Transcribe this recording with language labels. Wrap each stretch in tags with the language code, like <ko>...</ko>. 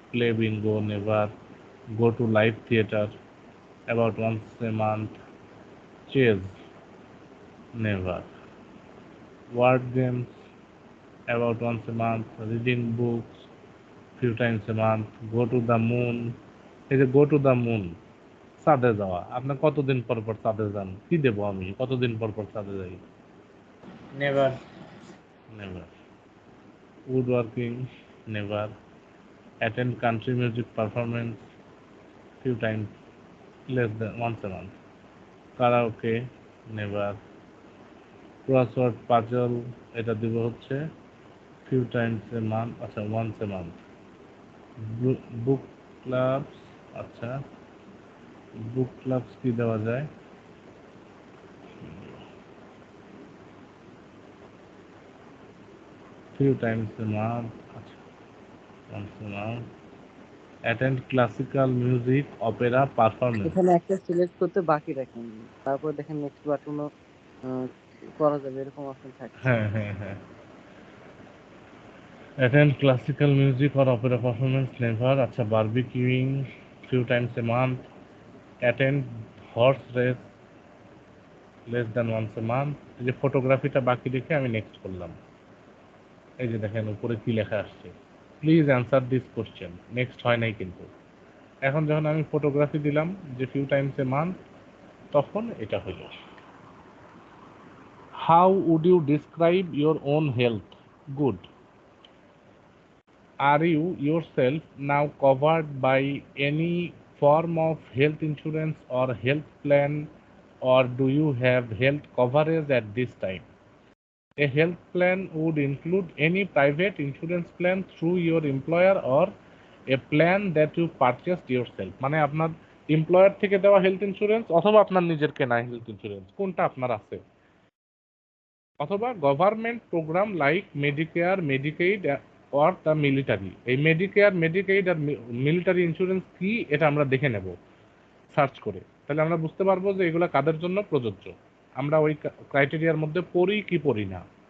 <en>Play bingo, never. Go to live theater about once a month. Chess, never. Word games about once a month. Reading books few times a month. Go to the moon.</en> <bn>এই যে</bn> <en>go to the moon,</en> <bn>চাঁদে যাওয়া। আপনি কতদিন পর পর চাঁদে যান? কি দেবো আমি, কতদিন পর পর চাঁদে যাই?</bn> <en>Never. Never. Woodworking, never. Attend country music performance few times less than once a month. Karaoke, never. Crossword puzzle,</en> <bn>এটা দিব হচ্ছে</bn> <en>Few times a month, আচ্ছা once a month.</en> <bn>Book clubs, আচ্ছা বুক ক্লাবস কি দেওয়া যায়?</bn> <en>few times a month, once a month. Attend classical music, opera performance.</en> <bn>এখানে একটা সিলেক্ট করতে বাকি রাখেন, তারপর দেখেন নেক্সট বাটনও করা যাবে, এরকম অপশন থাকে। হ্যাঁ হ্যাঁ হ্যাঁ।</bn> <en>Attend classical music or opera performance, never. আচ্ছা, barbecuing few times a month. Attend horse race less than once a month.</en> <bn>এই যে ফটোগ্রাফিটা বাকি রেখে আমি নেক্সট করলাম। এই যে দেখেন উপরে কি লেখা আসছে,</bn> <en>Please answer this question.</en> <bn>Next হয় নাই কিন্তু। এখন যখন আমি ফটোগ্রাফি দিলাম যে</bn> <en>few times a month,</en> <bn>তখন এটা হলো।</bn> <en>How would you describe your own health? Good. Are you yourself now covered by any form of health insurance or health plan, or do you have health coverage at this time? A health plan would include any private insurance plan through your employer or a plan that you purchased yourself.</en> <bn>মানে আপনার employer থেকে দেওয়া health insurance অথবা আপনার নিজের কেনা health insurance, কোনটা আপনার আছে, অথবা</bn> <en>Government program like Medicare, Medicaid or the military.</en> <bn>এই মেডিকেয়ার, মেডিকেইড আর মিলিটারি ইন্স্যুরেন্স কি এটা আমরা দেখে নেব সার্চ করে, তাহলে আমরা বুঝতে পারবো যে এগুলো কাদের জন্য প্রযোজ্য, আমরা ওই ক্রাইটেরিয়ার মধ্যে পড়ি কি পড়ি না।</bn>